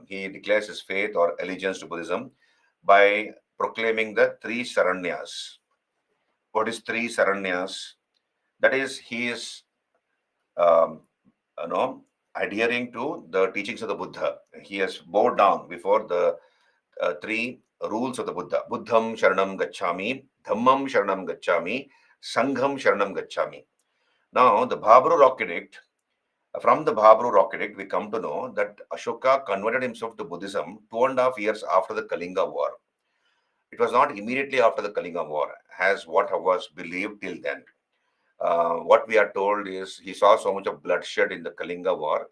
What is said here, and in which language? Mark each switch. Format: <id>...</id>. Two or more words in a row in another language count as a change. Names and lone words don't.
<en>He declares his faith or allegiance to Buddhism by proclaiming the three Saranyas. What is three Saranyas? That is, he is um, adhering to the teachings of the Buddha. He has bowed down before the three rules of the Buddha.</en> <pi>Buddham Sharanam Gacchami, Dhammam Sharanam Gacchami, Sangham Sharanam Gacchami.</pi> <en>Now, the Bhabru rock edict, from the Bhabru rock edict, we come to know that Ashoka converted himself to Buddhism 2.5 years after the Kalinga War. It was not immediately after the Kalinga War, as what was believed till then. What we are told is he saw so much of bloodshed in the Kalinga War.</en>